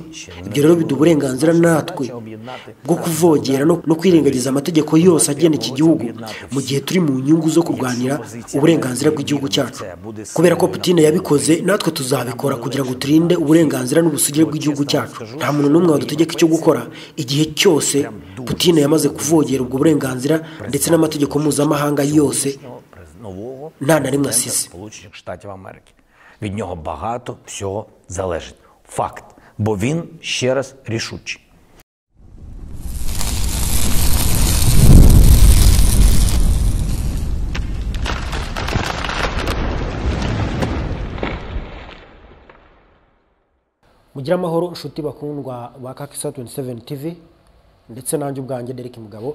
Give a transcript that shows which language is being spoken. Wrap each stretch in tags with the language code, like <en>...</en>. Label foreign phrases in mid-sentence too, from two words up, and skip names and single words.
<rw>Ibyo rero biduha uburenganzira natwe bwo kuvogera no kwirengagiza amategeko yose agena iki gihugu mu gihe turi mu nyungu zo kurwanira uburenganzira bw'igihugu cyacu. kubera ko Putin yabikoze natwe tuzabikora kugira ngo turinde uburenganzira n'ubusugire bw'igihugu cyacu. Nta muntu n'umwe wadutegeka icyo gukora igihe cyose Putin yamaze kuvogera ubwo burenganzira ndetse n'amategeko mpuzamahanga yose nta na rimwe asize.</rw> <uk>Від нього багато всього залежить. Факт. Бо він, ще раз, рішучий.</uk> <rw>Mugira amahoro nshuti bakundwa ba Kakisa 27 TV ndetse nanjye ubwanjye Derek Mugabo.</rw>